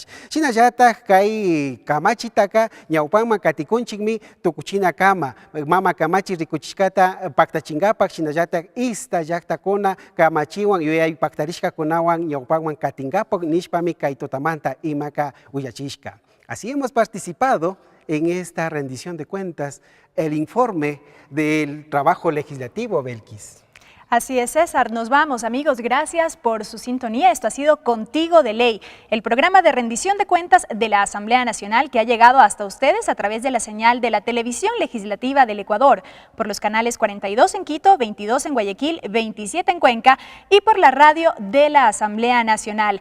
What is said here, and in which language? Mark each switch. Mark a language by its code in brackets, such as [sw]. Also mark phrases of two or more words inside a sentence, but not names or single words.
[qu] Shinallatak kay kamachitaka ñawpanman katikunchikmi tukuchina kama, mama kamachi rikuchishkata paktachinkapak shinallatak ista llaktakuna kamachiwan yuyay paktarishkakunawan ñawpanman katinkapak nishpami kay tutamanta imaka uyachishka. [es] Así hemos participado en esta rendición de cuentas, el informe del trabajo legislativo, Belkis. Así es, César. Nos vamos, amigos. Gracias por su sintonía. Esto ha sido Contigo de Ley, el programa de rendición de cuentas de la Asamblea Nacional que ha llegado hasta ustedes a través de la señal de la Televisión Legislativa del Ecuador, por los canales 42 en Quito, 22 en Guayaquil, 27 en Cuenca y por la radio de la Asamblea Nacional.